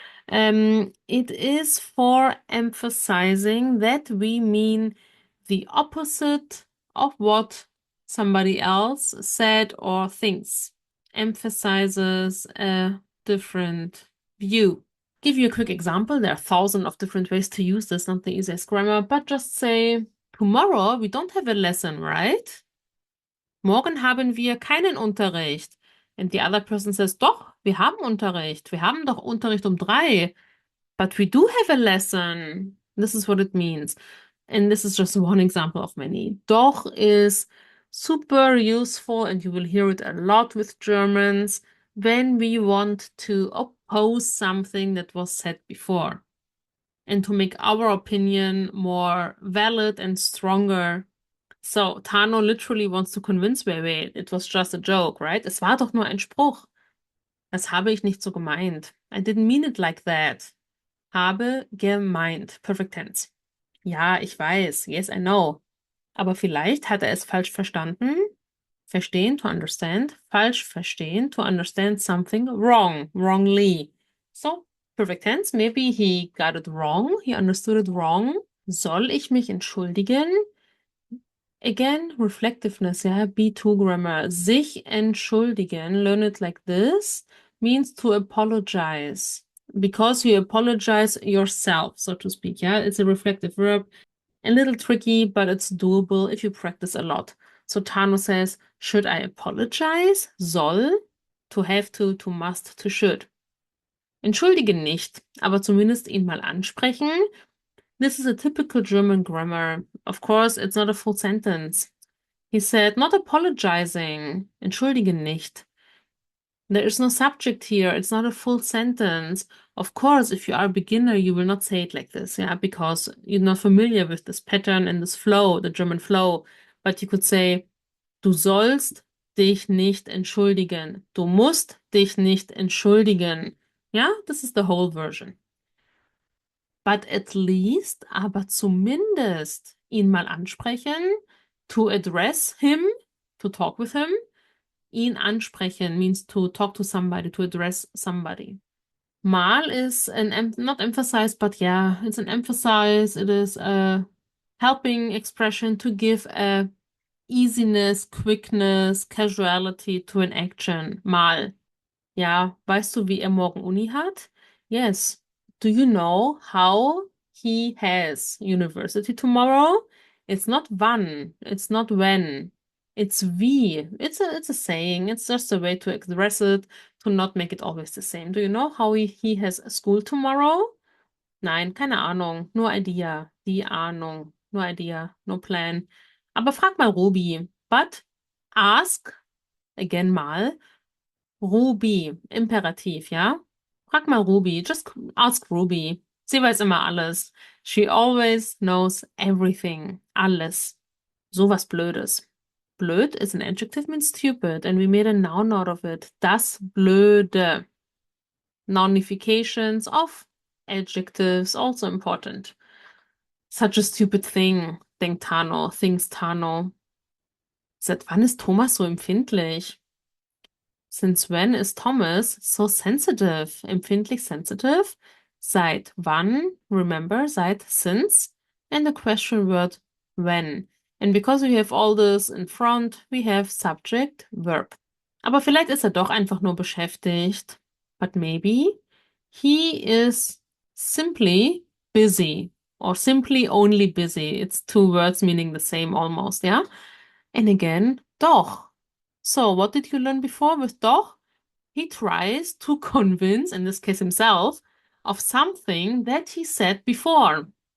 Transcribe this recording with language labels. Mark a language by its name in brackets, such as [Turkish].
[English] It is for emphasizing that we mean the opposite of what somebody else said or thinks. Emphasizes a different view. Give you a quick example. There are thousands of different ways to use this, not the easiest grammar, but just say, tomorrow we don't have a lesson, right? [German] Morgen haben wir keinen Unterricht. [English] And the other person says, [German] doch, wir haben Unterricht. Wir haben doch Unterricht um 3. [English] But we do have a lesson. This is what it means. And this is just one example of many. Doch is super useful, and you will hear it a lot with Germans when we want to oppose something that was said before and to make our opinion more valid and stronger. So, Tano literally wants to convince Wei, it was just a joke, right? [German] Es war doch nur ein Spruch. Das habe ich nicht so gemeint. [English] I didn't mean it like that. [German] Habe gemeint. [English] Perfect tense. [German] Ja, ich weiß. [English] Yes, I know. [German] Aber vielleicht hat er es falsch verstanden. [English] Verstehen, to understand. Falsch verstehen, to understand something wrong, wrongly. So, perfect tense. Maybe he got it wrong. He understood it wrong. [German] Soll ich mich entschuldigen? [English] Again, reflectiveness, yeah, B2 grammar. [German] Sich entschuldigen, [English] learn it like this, means to apologize. Because you apologize yourself, so to speak, yeah? It's a reflective verb. A little tricky, but it's doable if you practice a lot. So Tano says, should I apologize? Soll, to have to must, to should. [German] Entschuldigen nicht, aber zumindest ihn mal ansprechen. [English] This is a typical German grammar. Of course, it's not a full sentence. He said, not apologizing. [German] Entschuldigen nicht. [English] There is no subject here. It's not a full sentence. Of course, if you are a beginner, you will not say it like this, yeah, because you're not familiar with this pattern and this flow, the German flow. [German] But you could say, du sollst dich nicht entschuldigen. Du musst dich nicht entschuldigen. [English] Yeah, this is the whole version. But at least, [German] aber zumindest, ihn mal ansprechen, [English] to address him, to talk with him. [German] Ihn ansprechen [English] means to talk to somebody, to address somebody. Mal is not emphasized, but yeah, it's an emphasize. It is a helping expression to give a easiness, quickness, casuality to an action. Mal. [German] Ja, weißt du, wie er morgen Uni hat? [English] Yes. Do you know how he has university tomorrow? It's not wann, it's not when. It's wie. It's a saying. It's just a way to express it, to not make it always the same. Do you know how he has school tomorrow? [German] Nein, keine Ahnung. Nur Idea. Die Ahnung. [English] No idea. No plan. [German] Aber frag mal Ruby. [English] But ask, again [German] mal, Ruby, Imperativ, ja? Frag mal Ruby. [English] Just ask Ruby. [German] Sie weiß immer alles. [English] She always knows everything. Alles. [German] Sowas Blödes. [English] Blöd is an adjective, means stupid, and we made a noun out of it. [German] Das Blöde. [English] Nounifications of adjectives, also important. Such a stupid thing, [German] denkt Tano, [English] thinks Tano. [German] Seit wann ist Thomas so empfindlich? [English] Since when is Thomas so sensitive? Empfindlich sensitive? Seit wann? Remember, seit since. And the question word when. And because we have all this in front, we have subject, verb. [German] Aber vielleicht ist er doch einfach nur beschäftigt. [English] But maybe he is simply busy or simply only busy. It's two words meaning the same almost, yeah? And again, doch. So what did you learn before with doch? He tries to convince, in this case himself, of something that he said before.